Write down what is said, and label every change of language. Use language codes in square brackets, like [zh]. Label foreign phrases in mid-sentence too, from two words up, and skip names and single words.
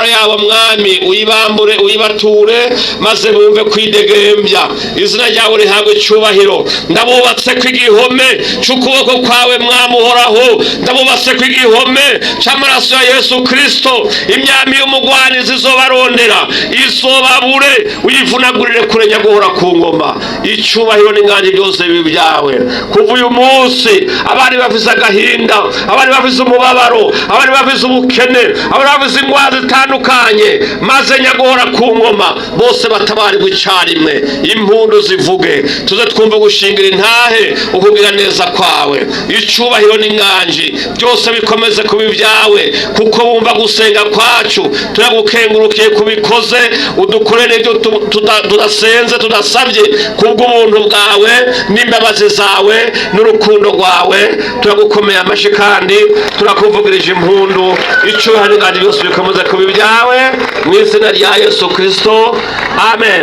[rn] yabo mwami uyibambure uyibature maze bumve kwidegembya izina ryawe rihabwe icyubahiro ndabubatse kw'igihome cy'ukuboko kwawe mwami uhoraho ndabubatse kw'igihome cy'amaraso ya Yesu Kristo imyami y'umugwanizi izobarondera izobabure uyivunagurire kure nyaguhora ku ngoma icyubahiro n'inganje byose bibyawe kuva uyu munsi abari bafise agahinda abari bafise umubabaro abari bafise ubukene abari bafise ingwara zitandukanye maze nyaguhora ku ngoma bose batabarirwe icyarimwe impundu zivuge tuze twumve gushingira intahe ukugira neza kwawe icyubahiro n'inganje byose bikomeze kuba ibyawe kuko bumva gusenga kwacu turagukengurukiye kubikoze udukorere ibyo tudasenze tudasabye kubw'ubuntu bwawe n'imbabazi zawe n'urukundo rwawe turagukomeye amashi kandi turakuvugirije impundu icyubahiro n'inganje byose bikomeze kuba ibyawe mu izina rya Yesu Kristo amen.